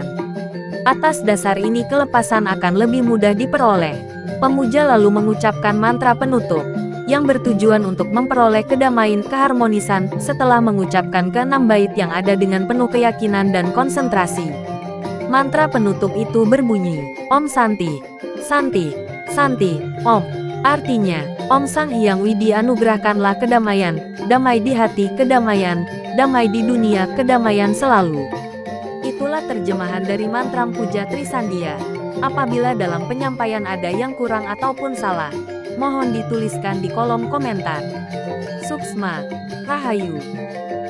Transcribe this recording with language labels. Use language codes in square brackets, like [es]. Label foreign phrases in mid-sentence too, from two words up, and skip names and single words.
[id] Atas dasar ini kelepasan akan lebih mudah diperoleh. Pemuja lalu mengucapkan mantra penutup, yang bertujuan untuk memperoleh kedamaian keharmonisan. Setelah mengucapkan ke-6 bait yang ada dengan penuh keyakinan dan konsentrasi, mantra penutup itu berbunyi, [sa] Om Santi, Santi, Santi, Om. [id] Artinya, Om Sang Hyang Widi anugerahkanlah kedamaian, damai di hati, kedamaian, damai di dunia, kedamaian selalu. Itulah terjemahan dari mantra puja Trisandia. Apabila dalam penyampaian ada yang kurang ataupun salah, mohon dituliskan di kolom komentar. [ban] Suksma, Rahayu.